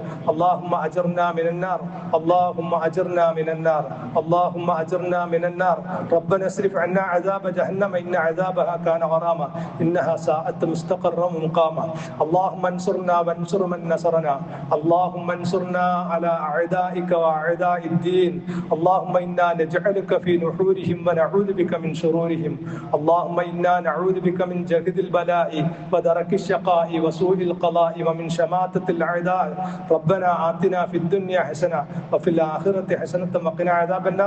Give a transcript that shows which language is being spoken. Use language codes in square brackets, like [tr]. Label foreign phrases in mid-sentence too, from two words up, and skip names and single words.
[ar] اللهم أجرنا من النار، اللهم أجرنا من النار، اللهم أجرنا من النار. ربنا اصرف عنا عذاب جهنم إن عذابها كان غراما إنها ساءت مستقرا ومقاما. اللهم انصرنا وانصر من نصرنا. اللهم انصرنا على أعدائك وأعداء الدين. اللهم إنا نجعلك في نحورهم ونعوذ بك من شرورهم. اللهم إنا نعوذ بك من جهد البلاء ودرك الشقاء وسوء القضاء ومن شماتة الأعداء. ربنا آتنا في الدنيا حسنة وفي الآخرة حسنة وقنا عذاب النار.